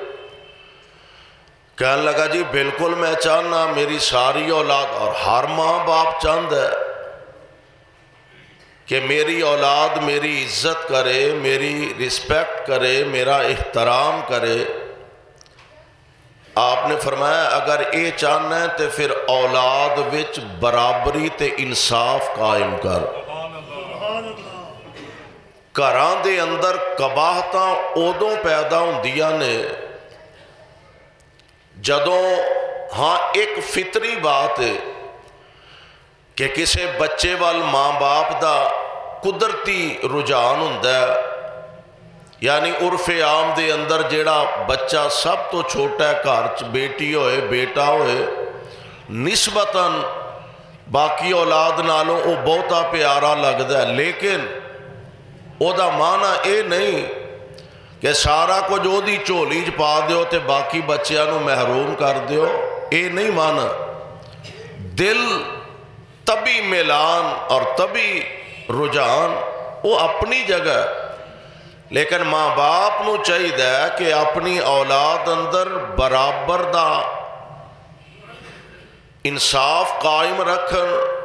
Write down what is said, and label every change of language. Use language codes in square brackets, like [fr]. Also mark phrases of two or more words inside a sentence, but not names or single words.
[ur] کہنے لگا جی بالکل میں چاہنا، میری ساری اولاد، اور ہر ماں باپ چاہتا ہے کہ میری اولاد میری عزت کرے، میری رسپیکٹ کرے، میرا احترام کرے۔ [pa] آپ نے فرمایا اگر یہ چاہنا ہے تو پھر اولاد وچ برابری تے انصاف قائم کر۔ گھراں دے اندر قباحتاں ادوں پیدا ہوندیاں نے جدوں ہاں ایک فطری بات ہے کہ کسے بچے وال ماں باپ دا قدرتی رجحان ہوندا ہے، یعنی عرف عام دے اندر جیڑا بچہ سب تو چھوٹا ہے گھر چ، بیٹی ہوئے بیٹا ہوئے، نسبتاً باقی اولاد نالوں وہ بہتا پیارا لگتا ہے، لیکن او دا معنی اے نہیں کہ سارا کچھ او دی جھولی چ پا دیو تے باقی بچیاں نو محروم کر دیو، اے نہیں معنی۔ دل طبی میلان اور طبی رجحان وہ اپنی جگہ، لیکن ماں باپ نو چاہیے کہ اپنی اولاد اندر برابر دا انصاف قائم رکھن۔